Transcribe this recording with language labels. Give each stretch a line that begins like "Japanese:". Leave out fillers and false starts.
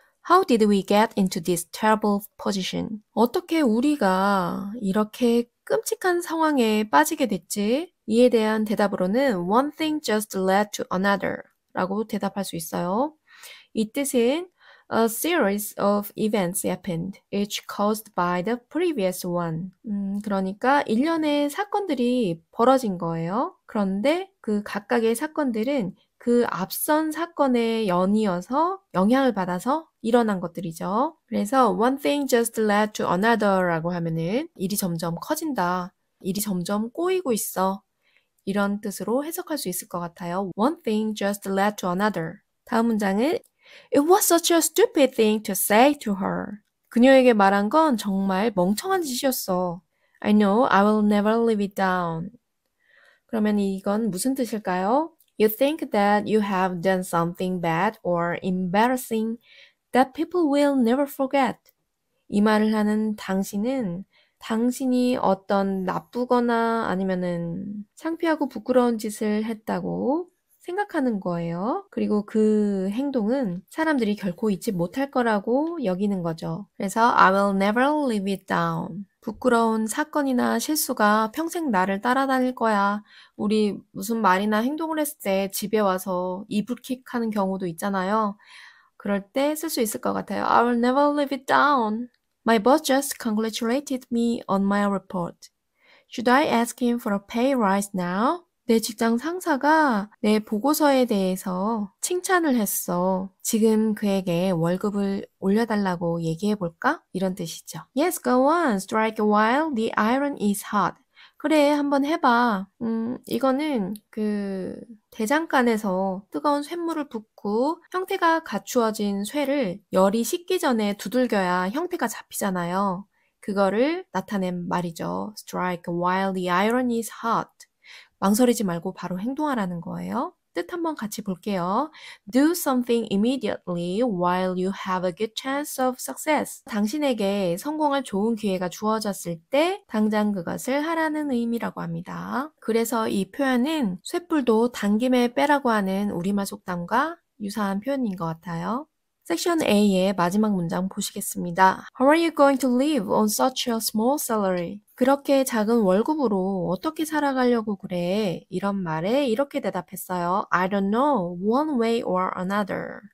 English: How did we get into this terrible position?
Korean: 어떻게 우리가 이렇게 끔찍한 상황에 빠지게 됐지? 이에 대한 대답으로는
English: one thing just led to another
Korean: 라고 대답할 수 있어요. 이 뜻은
English: a series of events happened, each caused by the previous one.
Korean: 그러니까 일련의 사건들이 벌어진 거예요. 그런데 그 각각의 사건들은 그 앞선 사건의 연이어서 영향을 받아서 일어난 것들이죠. 그래서
English: one thing just led to another
Korean: 라고 하면은 일이 점점 커진다. 일이 점점 꼬이고 있어. 이런 뜻으로 해석할 수 있을 것 같아요.
English: One thing just led to another.
Korean: 다음 문장은
English: It was such a stupid thing to say to her.
Korean: 그녀에게 말한 건 정말 멍청한 짓이었어.
English: I know I will never live it down.
Korean: 그러면 이건 무슨 뜻일까요?
English: You think that you have done something bad or embarrassing that people will never forget.
Korean: 이 말을 하는 당신은 당신이 어떤 나쁘거나 아니면은 창피하고 부끄러운 짓을 했다고 생각하는 거예요. 그리고 그 행동은 사람들이 결코 잊지 못할 거라고 여기는 거죠. 그래서
English: I will never live it down.
Korean: 부끄러운 사건이나 실수가 평생 나를 따라다닐 거야. 우리 무슨 말이나 행동을 했을 때 집에 와서 이불킥 하는 경우도 있잖아요. 그럴 때 쓸 수 있을 것 같아요.
English: I will never live it down. My boss just congratulated me on my report. Should I ask him for a pay rise now?
Korean: 내 직장 상사가 내 보고서에 대해서 칭찬을 했어. 지금 그에게 월급을 올려달라고 얘기해 볼까? 이런 뜻이죠.
English: Yes, go on. Strike while the iron is hot.
Korean: 그래, 한번 해봐. 이거는 그 대장간에서 뜨거운 쇳물을 붓고 형태가 갖추어진 쇠를 열이 식기 전에 두들겨야 형태가 잡히잖아요. 그거를 나타낸 말이죠.
English: Strike while the iron is hot.
Korean: 망설이지 말고 바로 행동하라는 거예요. 뜻 한번 같이 볼게요.
English: Do something immediately while you have a good chance of success.
Korean: 당신에게 성공할 좋은 기회가 주어졌을 때 당장 그것을 하라는 의미라고 합니다. 그래서 이 표현은 쇳불도 당김에 빼라고 하는 우리말 속담과 유사한 표현인 것 같아요. 섹션 A의 마지막 문장 보시겠습니다.
English: How are you going to live on such a small salary?
Korean: 그렇게 작은 월급으로 어떻게 살아가려고 그래? 이런 말에 이렇게 대답했어요.
English: I don't know, one way or another.